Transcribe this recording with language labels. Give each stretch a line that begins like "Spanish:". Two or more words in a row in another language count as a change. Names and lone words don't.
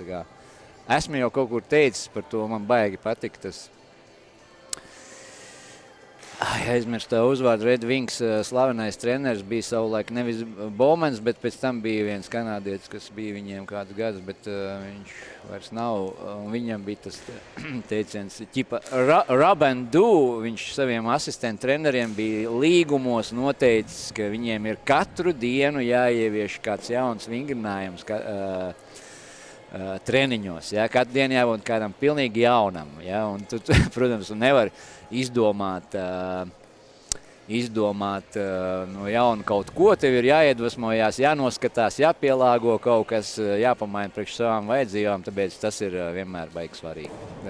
Latvian: Esmu jau kaut kur teicis par to, man baigi patika tas. Aizmirst tā uzvārdu, Red Wings slavenais treneris bija savulaik nevis Bowmans, bet pēc tam bija viens kanādietis, kas bija viņiem kādus gadus, bet viņš vairs nav. Un viņam bija tas teiciens,
English: rub and do,
Latvian: viņš saviem asistentu treneriem bija līgumos noteicis, ka viņiem ir katru dienu jāievieš kāds jauns vingrinājums treniņos. Katru dienu jābūt kādam pilnīgi jaunam. Un tu, protams, nevari izdomāt no jauna kaut ko, tev ir jāiedvesmojās, jānoskatās, jāpielāgo kaut kas, jāpamaina priekš savām vajadzībām, tāpēc tas ir vienmēr baigi svarīgi.